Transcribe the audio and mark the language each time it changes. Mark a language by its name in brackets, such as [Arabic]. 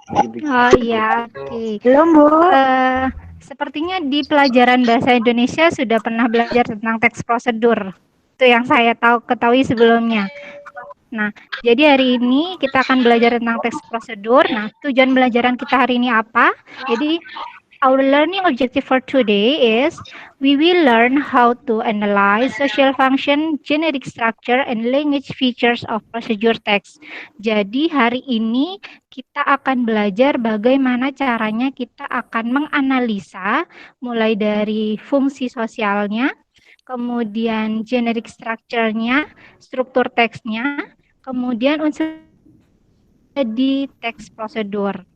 [Indonesian] Oh iya, oke. Belum, Bu. Sepertinya di pelajaran bahasa Indonesia sudah pernah belajar tentang teks prosedur. Itu yang saya ketahui sebelumnya. Nah, jadi hari ini kita akan belajar tentang teks prosedur. Nah, tujuan pembelajaran kita hari ini apa? [English] Jadi, our learning objective for today is we will learn how to analyze social function, generic structure, and language features of procedure text. [Indonesian] Jadi hari ini kita akan belajar bagaimana caranya kita akan menganalisa mulai dari fungsi sosialnya, kemudian generic structure-nya, struktur teksnya, kemudian unsur di teks prosedur.